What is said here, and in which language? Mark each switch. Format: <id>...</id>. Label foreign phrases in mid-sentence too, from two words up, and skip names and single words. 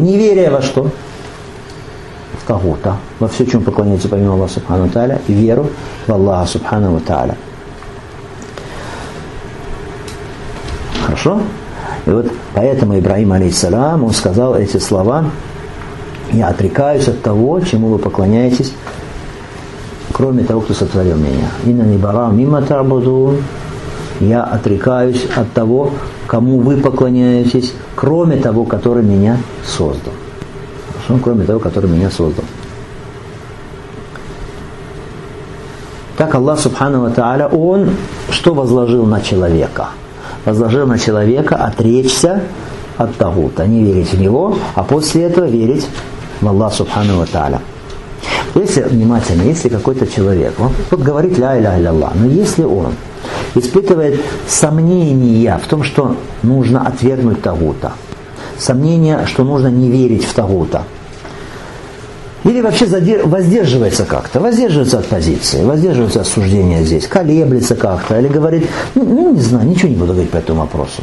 <ru>Неверие во что? В тагута, во все, чему поклоняются помимо Аллаха</ru> <ar>سبحانه وتعالى,</ar> <ru>и веру в Аллаха</ru> <ar>سبحانه وتعالى.</ar> <ru>Хорошо? И вот поэтому Ибрахим, алейхиссалям, он сказал эти слова: «Я отрекаюсь от того, чему вы поклоняетесь, кроме того, кто сотворил меня.</ru> <ar>إنني براء مما تعبدون».</ar> <ru>Я отрекаюсь от того, кому вы поклоняетесь, кроме того, который меня создал. Хорошо? Кроме того, который меня создал. Так Аллах</ru> <ar>سبحانه وتعالى,</ar> <ru>Он что возложил на человека? Возложил на человека отречься от тагута, не верить в него, а после этого верить в Аллах</ru> <ar>سبحانه وتعالى.</ar> <ru>Если, внимательно, если какой-то человек, он вот говорит</ru> <ar>لا إله إلا الله,</ar> <ru>но если он испытывает сомнения в том, что нужно отвергнуть тагута, сомнения, что нужно не верить в тагута, или вообще воздерживается как-то, воздерживается от позиции, воздерживается от суждения здесь, колеблется как-то, или говорит, не знаю, ничего не буду говорить по этому вопросу.</ru>